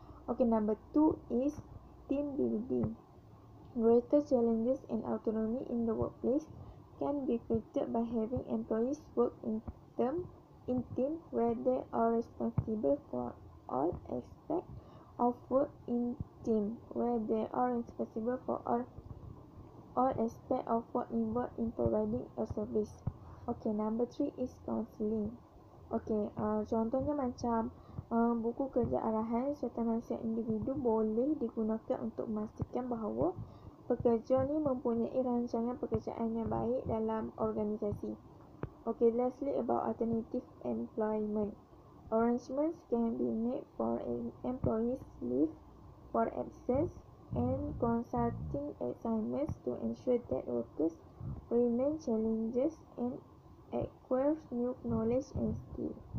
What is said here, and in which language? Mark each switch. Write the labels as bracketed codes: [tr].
[en] Okay, number 2 is team building. Greater challenges and autonomy in the workplace can be created by having employees work in team where they are responsible for all aspects of work in team where they are responsible for all aspects of work involved in providing a service. Okay, number 3 is counselling. [ms] Okay, contohnya macam buku kerja arahan serta nasihat individu boleh digunakan untuk memastikan bahawa pekerja ni mempunyai rancangan pekerjaan yang baik dalam organisasi. [en] Okay, lastly about alternative employment. Arrangements can be made for employees' leave, for absence, and consulting assignments to ensure that workers remain challenges and acquire new knowledge and skill.